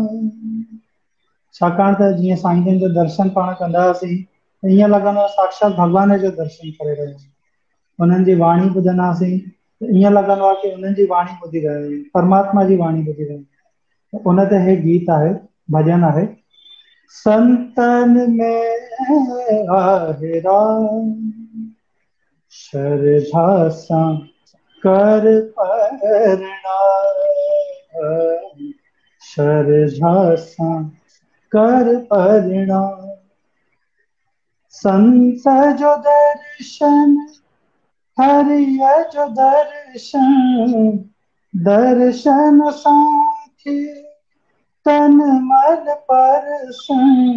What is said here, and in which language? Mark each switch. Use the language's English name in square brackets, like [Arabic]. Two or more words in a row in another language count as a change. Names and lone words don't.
[Sindhi] छाकाणि त जीअं साईं जन जो दर्शन पाण कंदा हुआसीं त ईअं लॻंदो आहे साक्षात भॻवान जो दर्शन करे रहिया आहियूं। उन्हनि जी वाणी ॿुधंदासीं त ईअं लॻंदो आहे कि उन्हनि जी वाणी ॿुधी रहिया आहियूं, परमात्मा जी वाणी ॿुधी रहिया आहियूं। उन ते हे गीत आहे, भॼन आहे। संतन में आहे राम, श्रद्धा सां कर प्रणाम, श्रद्धा सां कर प्रणाम। संत जो दर्शन, हरिय जो दर्शन, दर्शन साथी तन मन परसन।